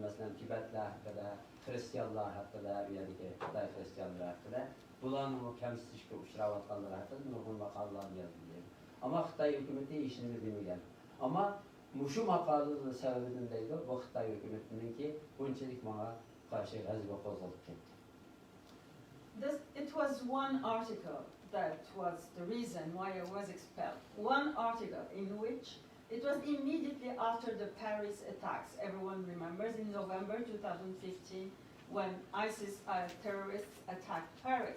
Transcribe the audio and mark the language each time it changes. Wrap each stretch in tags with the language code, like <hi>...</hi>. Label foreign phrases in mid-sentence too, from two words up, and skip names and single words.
<uz>Masalan, Tibetlar haqida, xristianlar haqida, ya'ni Xitoy xristianlari haqida. Bularning kamsitishga uchrayotganlari haqida nurg'un maqolalar yozdim. Ammo Xitoy hukumati ishini bilmagan. Ammo shu maqolalar sababidan deydi, bu Xitoy hukumatiningki bunchalik menga qarshi g'azab qo'zg'alib ketdi.</uz> <en>It was one article that was the reason why I was expelled. One article in which it was immediately after the Paris attacks. Everyone remembers in November 2015 when ISIS terrorists attacked Paris.</en>